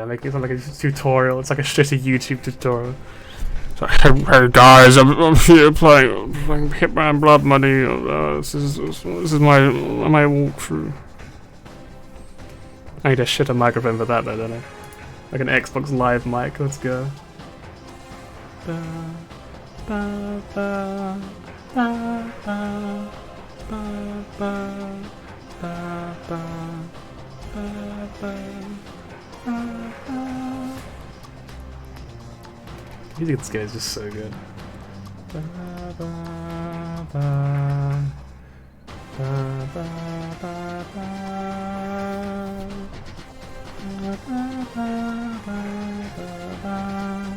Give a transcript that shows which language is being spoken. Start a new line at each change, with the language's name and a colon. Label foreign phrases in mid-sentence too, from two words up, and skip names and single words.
English: I'm making it sound like a tutorial. It's like a shitty YouTube tutorial. It's like, hey guys, I'm here playing Hitman Blood Money. This is my walkthrough. I need a shitter microphone for that though, don't I? Like an Xbox Live mic. Let's go. Ba, ba, ba, ba, ba. Ba, ba, ba, ba, ba, ba, ba. The music of this game is just so good. Ba, ba, ba, ba, ba, ba, ba. Ba, ba, ba, ba, ba.